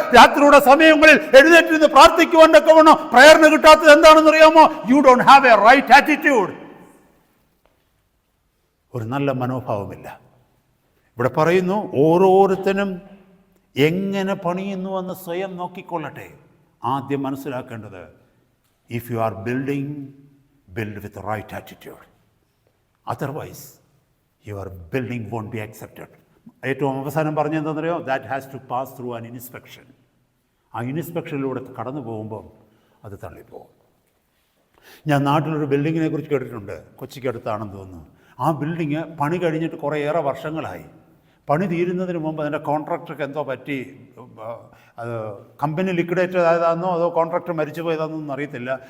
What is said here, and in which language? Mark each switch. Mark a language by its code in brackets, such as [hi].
[ml] രാത്രിയുടെ സമയങ്ങളിൽ എഴുന്നേറ്റിരുന്ന് പ്രാർത്ഥിക്കുവാൻ തക്കവണ്ണം പ്രേരണ കിട്ടാത്തത് എന്താണെന്ന് അറിയാമോ? [en] You don't have a right attitude. [ml] ഒരു നല്ല മനോഭാവമില്ല. ഇവിടെ പറയുന്നു, ഓരോരുത്തരും എങ്ങനെ പണിയുന്നുവെന്ന് സ്വയം നോക്കിക്കൊള്ളട്ടെ. ആദ്യം മനസ്സിലാക്കേണ്ടത്, [en] if you are build with the right attitude. Otherwise, your building won't be accepted. [ml] ഏറ്റവും അവസാനം പറഞ്ഞെന്താണെന്നറിയോ? [en] that has to pass through an inspection. [ml] ആ ഇൻസ്പെക്ഷനിലൂടെ കടന്നു പോകുമ്പോൾ അത് തള്ളിപ്പോകും. ഞാൻ നാട്ടിലൊരു ബിൽഡിങ്ങിനെ കുറിച്ച് കേട്ടിട്ടുണ്ട്, കൊച്ചിക്കടുത്താണെന്ന് തോന്നുന്നു. ആ ബിൽഡിങ് പണി കഴിഞ്ഞിട്ട് കുറേയേറെ വർഷങ്ങളായി. പണി തീരുന്നതിന് മുമ്പ് അതിൻ്റെ കോൺട്രാക്ടർക്ക് എന്തോ പറ്റി, അത് കമ്പനി ലിക്വിഡേറ്റഡ് ആയതാണെന്നോ അതോ കോൺട്രാക്ടർ മരിച്ചു പോയതാണെന്നൊന്നും അറിയത്തില്ല.